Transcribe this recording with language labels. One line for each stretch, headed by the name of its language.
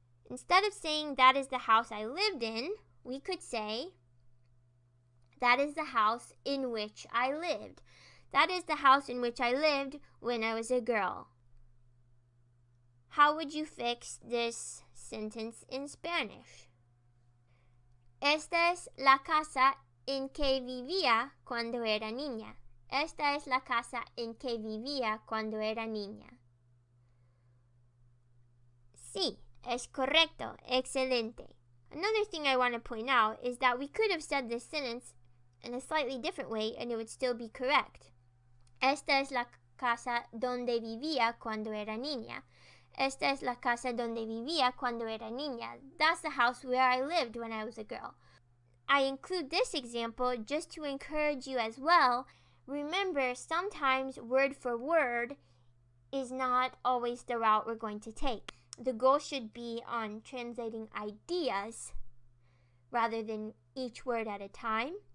English: Instead of saying, that is the house I lived in, we could say, that is the house in which I lived. That is the house in which I lived when I was a girl. How would you fix this sentence in Spanish?
Spanish: Esta es la casa en que vivía cuando era niña. Esta es la casa en que vivía cuando era niña. Sí, es correcto. Excelente.
English: Another thing I want to point out is that we could have said this sentence in a slightly different way and it would still be correct.
Spanish: Esta es la casa donde vivía cuando era niña. Esta es la casa donde vivía cuando era niña.
English: That's the house where I lived when I was a girl. I include this example just to encourage you as well. Remember, sometimes word for word is not always the route we're going to take. The goal should be on translating ideas rather than each word at a time.